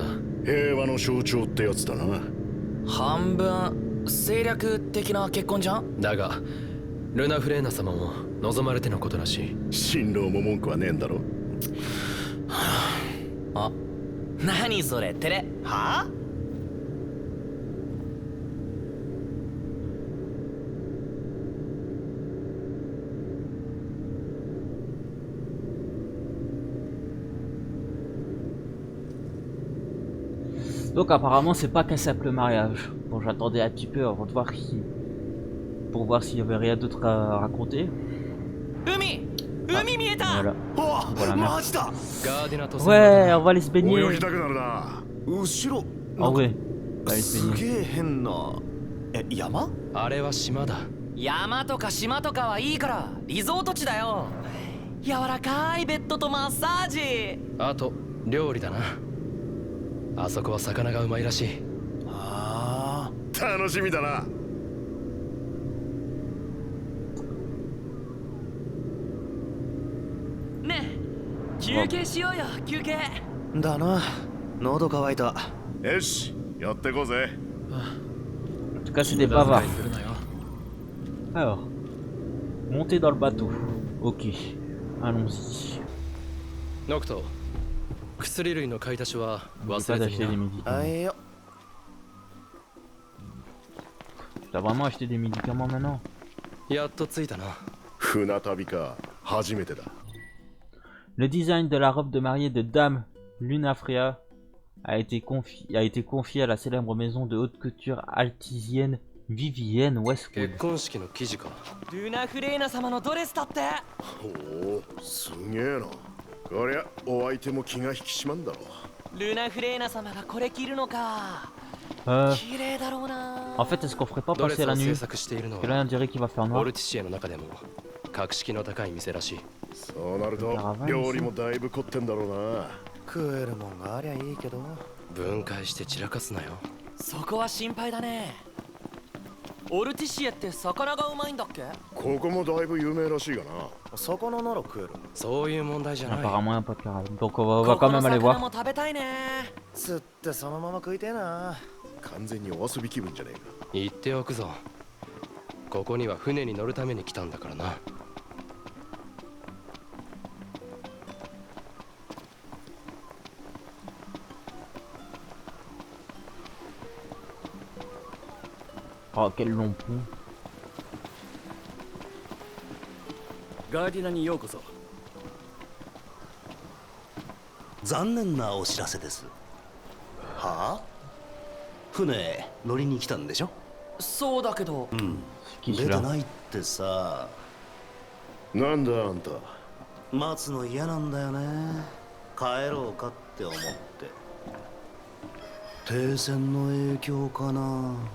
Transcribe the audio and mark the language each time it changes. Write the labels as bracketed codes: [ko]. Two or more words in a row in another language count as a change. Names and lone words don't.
[ja] 平和の象徴ってやつだな。半分政略的な結婚じゃん。だがルナ・フレーナ様も望まれてのことらしい。新郎も文句はねえんだろ。あ、何それ、照れはあ。 [fr] Donc apparemment c'est pas qu'un simple mariage. Bon, j'attendais un petit peu avant de voir pour voir s'il y avait rien d'autre à raconter. Voilà. Voilà, merci. [ja] ガーディナと [fr] Ouais, on va aller se [ja] 泳 [fr] baigner. [ja] ぎたくなるな。後ろ [fr] Ah ouais, on va aller se [ja] す [fr] baigner. [ja] げえ変な。山？あれは島だ。山とか島とかはいいからリゾート地だよ。柔らかいベッドとマッサージ。あと料理だな。あそこは魚がうまいらしい。ああ、楽しみだな。ねえ休憩しようよ、休憩。だな、喉乾いた。よし、やってこうぜ。 [fr] En tout cas c'est des bavards. Alors, monter dans le bateau. Ok, allons-y. [ja] ノクト、薬類の買い出しは [fr] On peut [ja] 忘 [fr] pas [ja] れず [fr] acheter [ja] に [fr] des [ja] な。 [fr] médicaments. [ja] はいよ。 [fr] T'as vraiment acheté des médicaments maintenant? [ja] やっと着いたな。船旅か、初めてだ。 [fr] Le design de la robe de mariée de Dame Lunafrea a été confié à la célèbre maison de haute couture altisienne Vivienne Westwood. [ja] 結婚式の生地か。ルナ・フレーナ様のドレスだって。おお、すげえな。こりゃお相手も気が引き締まんだろう。ルナ・フレーナ様がこれ着るのか。 [fr] En [ja] 綺麗だろうな。 [fr] fait, est-ce qu'on ferait pas [ja] ドレ [fr] passer [ja] ス [fr] la [ja] を制 [fr] nuit? [ja] 作しているの [fr] Parce que là, [ja] は [fr] on dirait qu'il va faire [ja] オ [fr] noir. [ja] ルティシエの中でも格式の高い店らしい。そうなるとやばいね料理もだいぶ凝ってんだろうな。食えるもんがありゃいいけど。分解して散らかすなよ。そこは心配だね。オルティシエって魚がうまいんだっけ？ここもだいぶ有名らしいがな。魚なら食える。そういう問題じゃない。 [fr] Apparemment, il n'y a pas de carême. Donc, on va quand même aller [ja] ここの魚 [fr] voir. [ja] も食べたいね。釣ってそのまま食いてえな。完全にお遊び気分じゃねえか。言っておくぞ。ここには船に乗るために来たんだからな。 [fr] Oh, quel long pont. [ja] ガーディナにようこそ。残念なお知らせです。はあ？船乗りに来たんでしょ？そうだけど。 [fr] Qui [ja] 出て [fr] celui-là? [ja] ないってさ。なんだあんた。待つの嫌なんだよね。帰ろうかって思って。停戦の影響かな。